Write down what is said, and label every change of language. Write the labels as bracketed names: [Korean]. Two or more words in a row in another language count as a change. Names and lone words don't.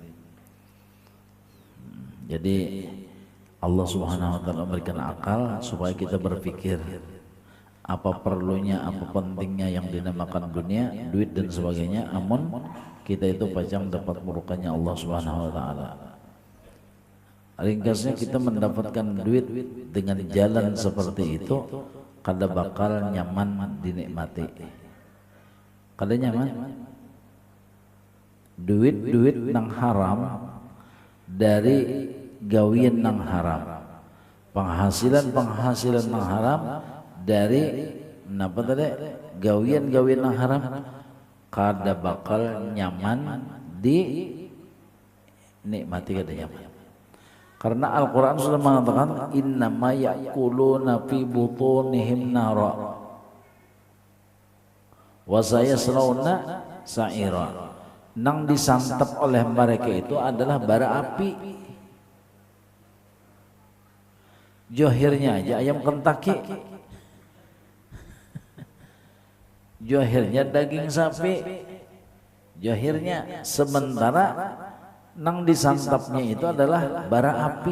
[Indonesian] Jadi Allah [Arabic] سبحانه وتعالى [Indonesian] memberikan akal supaya kita berpikir apa perlunya, apa pentingnya yang dinamakan dunia, duit dan sebagainya. [Banjar] Amun kita itu pacang dapat murkanya Allah [Arabic] سبحانه وتعالى. [Banjar] Ringkasnya kita mendapatkan duit dengan jalan seperti itu kada bakal nyaman dinikmati. Kada nyaman. Duit nang haram dari gawian nang haram, penghasilan nang haram dari napa tadi gawian nang haram, kada bakal nyaman di nikmati, kada nyaman. [Indonesian] Karena Al-Quran sudah mengatakan [Arabic] إنما يأكلون في بطونهم نارا وسيصلون سعيرا. [Banjar] Nang disantap oleh mereka itu adalah bara api. Johirnya aja ayam Kentucky, johirnya daging sapi, johirnya, sementara nang disantapnya itu adalah bara api.